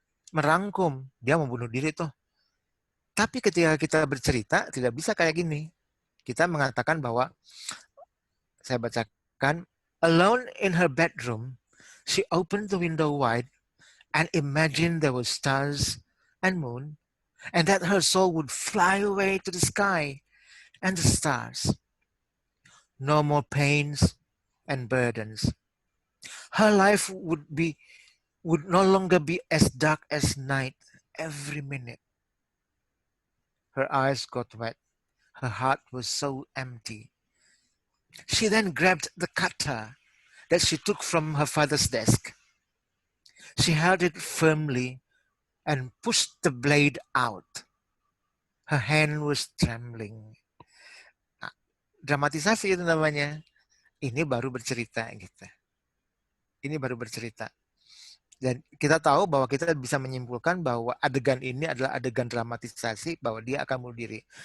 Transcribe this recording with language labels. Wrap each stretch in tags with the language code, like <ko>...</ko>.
<id>merangkum, dia mau bunuh diri tuh. Tapi ketika kita bercerita, tidak bisa kayak gini. Kita mengatakan bahwa, saya bacakan,</id> <en>alone in her bedroom, she opened the window wide and imagined there were stars and moon, and that her soul would fly away to the sky and the stars. No more pains and burdens. Her life would no longer be as dark as night every minute. Her eyes got wet. Her heart was so empty. She then grabbed the cutter that she took from her father's desk. She held it firmly and pushed the blade out. Her hand was trembling.</en> <id>Nah, dramatisasi itu namanya. Ini baru bercerita gitu. Ini baru bercerita. Dan kita tahu bahwa kita bisa menyimpulkan bahwa adegan ini adalah adegan dramatisasi bahwa dia akan bunuh diri.</id>